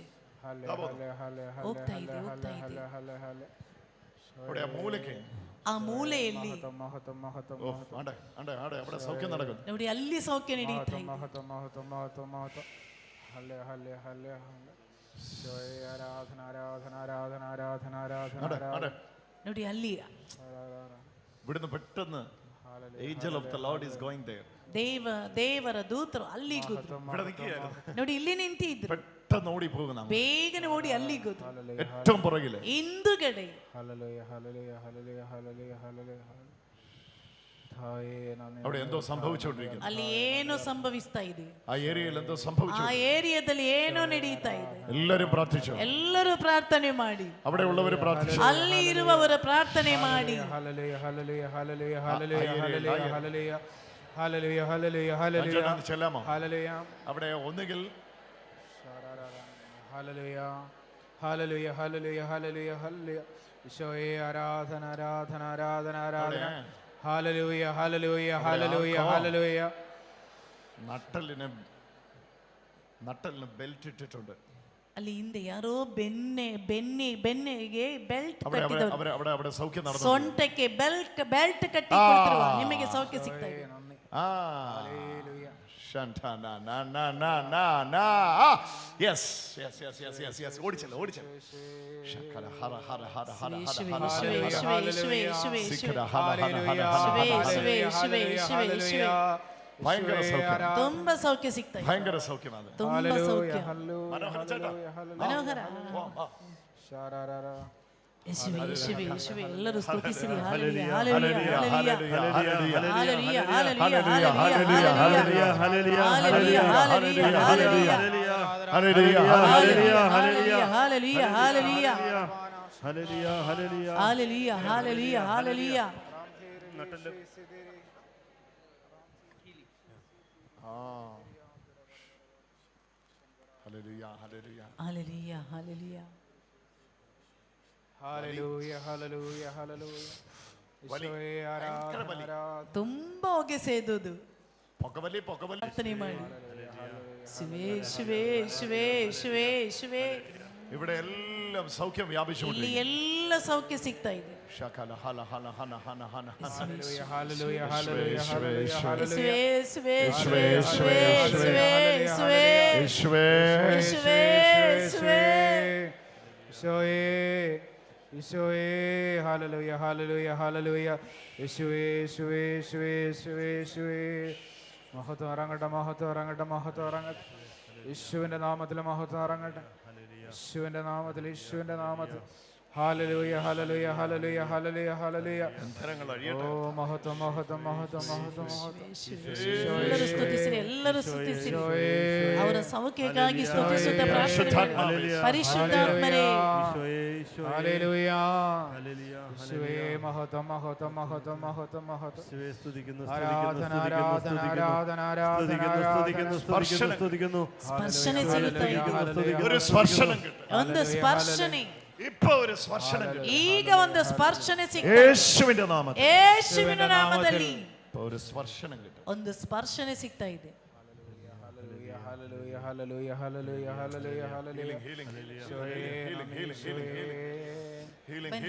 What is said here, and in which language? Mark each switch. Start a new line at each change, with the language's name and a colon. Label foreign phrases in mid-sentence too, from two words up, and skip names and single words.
Kannada: ಹೋಗ್ತಾ ಇದೆ, ಹೋಗ್ತಾ ಇದೆ. ಆ ಮೂಲೆಯಲ್ಲಿ ನೋಡಿ ಅಲ್ಲಿ ಸೌಖ್ಯ ನಡೀತಾ ಇದೆ. ನೋಡಿ ಅಲ್ಲಿ
Malayalam: ഇവിടുന്ന് പെട്ടെന്ന്
English: angel of the Lord is going there.
Kannada: ದೇವರ ದೂತರು ಅಲ್ಲಿಗೂ ನೋಡಿ ಇಲ್ಲಿ ನಿಂತಿದ್ರು.
Malayalam: പെട്ടെന്ന് ഓടി പോകുന്ന
Kannada: ಬೇಗನೆ ಓಡಿ ಅಲ್ಲಿಗೂ
Malayalam: ഏറ്റവും പുറകില്
Kannada: ಹಿಂದುಗಡೆ
Malayalam: അവിടെ എന്തോ സംഭവിച്ചുകൊണ്ടിരിക്കുന്നു.
Kannada: ಅಲ್ಲಿ ಏನೋ ಸಂಭವಿಸ್ತಾ ಇದೆ.
Malayalam: ആ ഏരിയയിൽ എന്തോ സംഭവിച്ചു.
Kannada: ಆ ಏರಿಯಾದಲ್ಲಿ ಏನೋ ನಡೀತಾ ಇದೆ.
Malayalam: എല്ലാവരും പ്രാർത്ഥിച്ചു.
Kannada: ಎಲ್ಲರೂ ಪ್ರಾರ್ಥನೆ ಮಾಡಿ.
Malayalam: അവിടെ ഉള്ളവർ പ്രാർത്ഥിച്ചു.
Kannada: ಅಲ್ಲಿ ಇರುವವರ ಪ್ರಾರ್ಥನೆ ಮಾಡಿ.
Malayalam: ചെല്ലാമോ? അവിടെ ഒന്നുകിൽ ആരാധന ആരാധന ആരാധന ആരാധന. ഹല്ലേലൂയ ഹല്ലേലൂയ ഹല്ലേലൂയ ഹല്ലേലൂയ. നട്ടലിന് ബെൽറ്റ് ഇട്ടിട്ടുണ്ട്.
Kannada: ಅಲ್ಲಿ ಹಿಂದೆ ಯಾರೋ ಬೆನ್ನಿಗೆ ಬೆಲ್ಟ್
Malayalam: അവിടെ സൗഖ്യം നടന്നു.
Kannada: ಸೊಂಟಕ್ಕೆ ಬೆಲ್ಟ್ ಕಟ್ಟಿ ಕೊಡ್ತಿರುವ ನಿಮಗೆ ಸೌಖ್ಯ ಸಿಗ್ತಾ ಇದೆ.
Malayalam: ഓടിച്ചല്ലോ.
Kannada: ತುಂಬಾ ಸೌಖ್ಯ ಸಿಗ್ತಾ ಇದೆ.
Malayalam: ഭയങ്കര സൗഖ്യമാണ്.
Kannada: ತುಂಬಾ ಸೌಖ್ಯ. ಮನೋಹರ. ಯೇಸುವೇ ಯೇಸುವೇ ಯೇಸುವೇ ಎಲ್ಲರೂ ಸ್ತುತಿಸಿರಿ. ಹಲ್ಲೆಲೂಯಾ ಹಲ್ಲೆಲೂಯಾ ಹಲ್ಲೆಲೂಯಾ ಹಲ್ಲೆಲೂಯಾ ಹಲ್ಲೆಲೂಯಾ ಹಲ್ಲೆಲೂಯಾ ಹಲ್ಲೆಲೂಯಾ ಹಲ್ಲೆಲೂಯಾ ಹಲ್ಲೆಲೂಯಾ ಹಲ್ಲೆಲೂಯಾ ಹಲ್ಲೆಲೂಯಾ ಹಲ್ಲೆಲೂಯಾ ಹಲ್ಲೆಲೂಯಾ.
English: Hallelujah, hallelujah. Hallelujah, hallelujah, hallelujah.
Malayalam: ഈശോയെ ആരാധന.
Kannada: ತುಂಬಾ ಹೊಗೆ ಸೇದೋದು. ಪ್ರಾರ್ಥನೆ ಮಾಡಿ. ಶಿವೇ ಶಿವೇ ಶಿವೇ ಶಿವೇ ಶಿವೇ.
Malayalam: ഇവിടെ എല്ലാം സൗഖ്യം വ്യാപിച്ചുകൊണ്ടിരിക്കുന്നു.
Kannada: ಇಲ್ಲಿ ಎಲ್ಲ ಸೌಖ್ಯ ಸಿಗ್ತಾ ಇದೆ. ശകല ഹല ഹല ഹന ഹന ഹന.
Malayalam: ഹല്ലേലൂയ ഹല്ലേലൂയ ഹല്ലേലൂയ ഹല്ലേലൂയ. യേശുവേ യേശുവേ യേശുവേ യേശുവേ യേശുവേ യേശുവേ യേശുവേ യേശുവേ ഈശോയേ ഈശോയേ. ഹല്ലേലൂയ ഹല്ലേലൂയ ഹല്ലേലൂയ. യേശുവേ യേശുവേ യേശുവേ യേശുവേ യേശുവേ. മഹത്വം ഇറങ്ങട്ടെ മഹത്വം ഇറങ്ങട്ടെ മഹത്വം ഇറങ്ങട്ടെ. യേശുവിൻ്റെ നാമത്തിൽ മഹത്വം ഇറങ്ങട്ടെ. യേശുവിൻ്റെ നാമത്തിൽ യേശുവിൻ്റെ നാമത്തിൽ
English: Hallelujah, hallelujah, hallelujah, hallelujah, hallelujah.
Malayalam: ബന്ധനങ്ങൾ അഴിയട്ടെ. ഓ, മഹത്വം, മഹത്വം, മഹത്വം, മഹത്വം, മഹത്വം.
Kannada: ಎಲ್ಲರೂ ಸ್ತುತಿಸಿರಿ, ಎಲ್ಲರೂ ಸ್ತುತಿಸಿರಿ. ಅವರ ಸೌಖ್ಯಕ್ಕಾಗಿ ಸ್ತುತಿಸುತ್ತಾ ಪ್ರಾರ್ಥನೆ. ಪರಿಶುದ್ಧಾತ್ಮರೇ,
English: Hallelujah.
Malayalam: യേശുവേ മഹത്വം, മഹത്വം, മഹത്വം, മഹത്വം, മഹത്വം. ആരാധന, ആരാധന, ആരാധന, ആരാധന.
Kannada: ಸ್ಪರ್ಶನೆ ಸಿಗುತ್ತಾ ಇದೆ.
Malayalam: ഒരു സ്പർശനം കിട്ടും.
Kannada: ಒಂದು ಸ್ಪರ್ಶನೆ,
Malayalam: ഇപ്പൊ ഒരു സ്പർശനം കിട്ടും.
Kannada: ಈಗ ಒಂದು ಸ್ಪರ್ಶನೆ ಸಿಗ್ತಾ ಇದೆ.
Malayalam: യേശുവിന്റെ നാമത്തിൽ.
Kannada: ಯೇಸುವಿನ ನಾಮದಲ್ಲಿ
Malayalam: ഇപ്പൊ ഒരു സ്പർശനം കിട്ടും.
Kannada: ಒಂದು ಸ್ಪರ್ಶನೆ ಸಿಗ್ತಾ ಇದೆ.
English: Hallelujah, hallelujah, hallelujah, hallelujah, hallelujah. Healing, healing, Healing, healing, healing, healing, Bend.